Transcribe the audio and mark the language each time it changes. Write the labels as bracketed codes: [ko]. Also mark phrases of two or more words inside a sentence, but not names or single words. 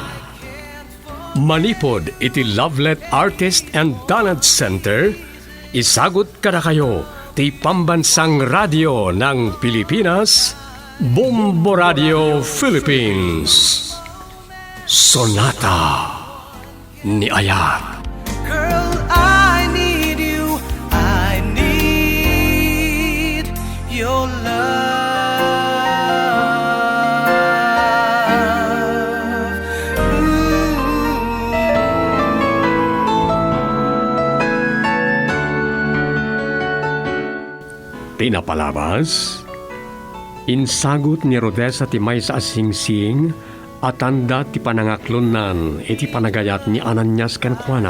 [ilo] Manipod iti Lovelet Artist and Talent Center, isagot kada kayo ti Pambansang Radio ng Pilipinas, Bombo Radio Philippines. Sonata ni Ayat. [en] Girl, I need you. I need your love. [ilo] Pinapalabas, insagot ni Rodessa ti may sa asingsing at tanda ti panangaklunan iti panagayat ni Ananias ken Juana.